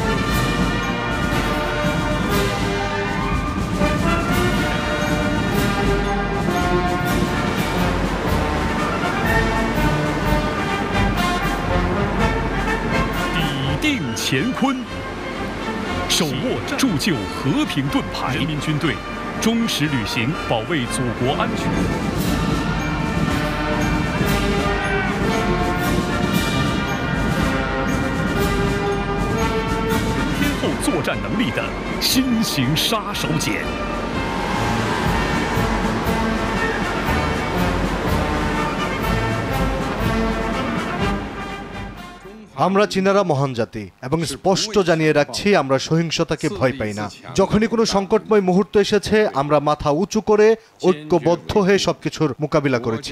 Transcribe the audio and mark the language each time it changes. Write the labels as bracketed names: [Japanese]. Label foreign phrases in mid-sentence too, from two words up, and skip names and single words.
[Chinese] 抵定乾坤，手握铸就和平盾牌，人民军队忠实履行保卫祖国安全。作战能力的新型杀手锏。 [Bangla] আমরা চীনারা মহান জাতি এবং স্পষ্ট জানিয়ে রাখছি আমরা সহিংসতাকে ভয় পাই না। যখনই কোনো সংকটময় মুহূর্ত এসেছে আমরা মাথা উঁচু করে ঐক্যবদ্ধ হয়ে সবকিছুর মোকাবিলা করেছি।